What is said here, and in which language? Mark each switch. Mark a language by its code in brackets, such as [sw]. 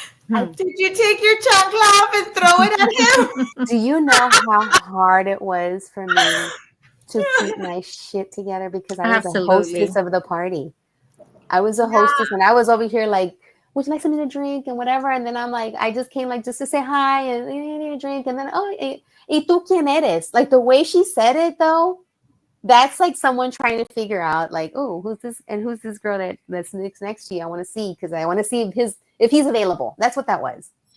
[en] Did you take your chancla off and throw it at him? Do you know how hard it was for me to keep my shit together because I was a hostess of the party? I was a hostess and I was over here like, would you like something to drink and whatever? And then I'm like, I just came like just to say hi and drink. And then, oh, [es] y tú quién eres? [en] Like the way she said it though, that's like someone trying to figure out like, oh, who's this and who's this girl that's next to you? I want to see because I want to see if he's available. That's what that was.